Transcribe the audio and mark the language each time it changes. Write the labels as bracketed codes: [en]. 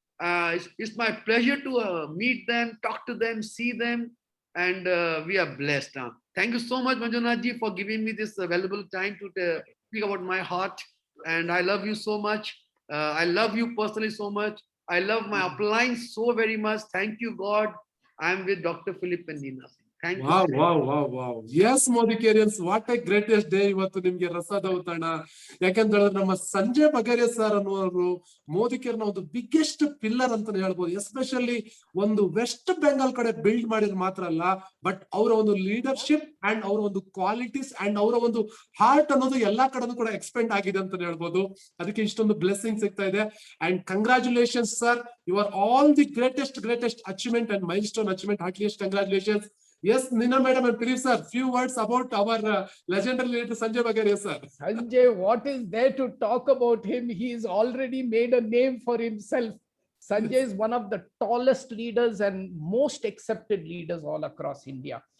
[en] It's my pleasure to meet them, talk to them, see them, and we are blessed. Thank you so much, Manjunath ji, for giving me this valuable time to speak about my heart. and I love you so much. I love you personally so much. I love my upline so very much. Thank you, God. I'm with Dr. Philip and Nina. Thank you. Wow yes Modicarians, what a greatest day [kn] ಇವತ್ತು ನಿಮ್ಗೆ ರಸದೌತಣ. ಯಾಕಂದ್ರೆ ನಮ್ಮ Sanjay ಬಗೇರಿಯಾ sir ಅನ್ನುವರು ಮೋದಿಕೇರ್ನ ಒಂದು biggest pillar ಅಂತ ಹೇಳ್ಬೋದು. Especially ಒಂದು West Bengal ಕಡೆ build ಮಾಡಿದ್ರೆ ಮಾತ್ರ ಅಲ್ಲ, ಬಟ್ ಅವರ ಒಂದು ಲೀಡರ್ಶಿಪ್ ಅಂಡ್ ಅವರ ಒಂದು ಕ್ವಾಲಿಟೀಸ್ ಅಂಡ್ ಅವರ ಒಂದು ಹಾರ್ಟ್ ಅನ್ನೋದು ಎಲ್ಲಾ ಕಡೆನೂ ಕೂಡ ಎಕ್ಸ್ಪೆಂಡ್ ಆಗಿದೆ ಅಂತ ಹೇಳ್ಬೋದು. ಅದಕ್ಕೆ ಇಷ್ಟೊಂದು ಬ್ಲೆಸ್ಸಿಂಗ್ ಸಿಗ್ತಾ ಇದೆ. [en] And congratulations sir, you are all the greatest achievement and milestone achievement. Heartiest congratulations. Yes, Nina madam and Philip sir, few words about our legendary leader Sanjay Bagaria sir. Sanjay, what is there to talk about him? He's already made a name for himself. Sanjay is one of the tallest leaders and most accepted leaders all across India.